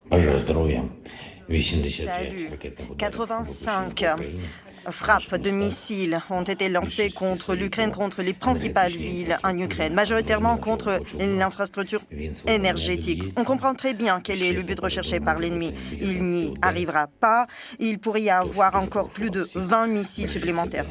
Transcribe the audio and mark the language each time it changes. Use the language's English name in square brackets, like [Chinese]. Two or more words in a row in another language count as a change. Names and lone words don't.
[Ukrainian] Бажаю здоров'я. 85 [French] Salut. [Ukrainian] ракетних ударів 85 по Україні. [French] frappes de missiles ont été lancées contre l'Ukraine, contre les principales villes en Ukraine, majoritairement contre l'infrastructure énergétique. On comprend très bien quel est le but recherché par l'ennemi. Il n'y arrivera pas. Il pourrait y avoir encore plus de 20 missiles supplémentaires.